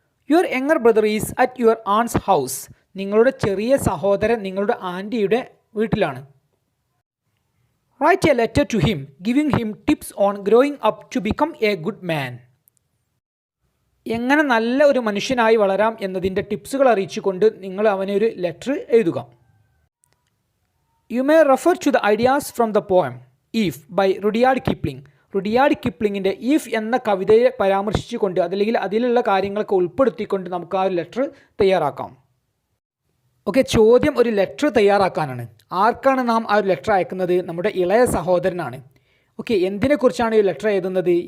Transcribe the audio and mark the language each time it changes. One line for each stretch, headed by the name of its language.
English: Your younger brother is at your aunt's house.
Malayalam: നിങ്ങളുടെ ചെറിയ സഹോദരൻ നിങ്ങളുടെ ആൻറ്റിയുടെ വീട്ടിലാണ്.
English: Write a letter to him giving him tips on growing up to become a good man.
Malayalam: എങ്ങനെ നല്ല ഒരു മനുഷ്യനായി വളരാം എന്നതിൻ്റെ ടിപ്സുകൾ അറിയിച്ചുകൊണ്ട് നിങ്ങൾ അവനെ ഒരു ലെറ്റർ എഴുതുക.
English: You may refer to the ideas from the poem Eve by Rudyard Kipling.
Malayalam: Rudyard കിപ്ലിങ്ങിൻ്റെ if എന്ന കവിതയെ പരാമർശിച്ചുകൊണ്ട് അതല്ലെങ്കിൽ അതിലുള്ള കാര്യങ്ങളൊക്കെ ഉൾപ്പെടുത്തിക്കൊണ്ട് നമുക്ക് ആ ഒരു ലെറ്റർ തയ്യാറാക്കാം. ഓക്കെ, ചോദ്യം ഒരു ലെറ്റർ തയ്യാറാക്കാനാണ്. ആർക്കാണ് നാം ആ ഒരു ലെറ്റർ അയക്കുന്നത്? നമ്മുടെ ഇളയ സഹോദരനാണ്. ഓക്കെ, എന്തിനെക്കുറിച്ചാണ് ഈ ലെറ്റർ എഴുതുന്നത്?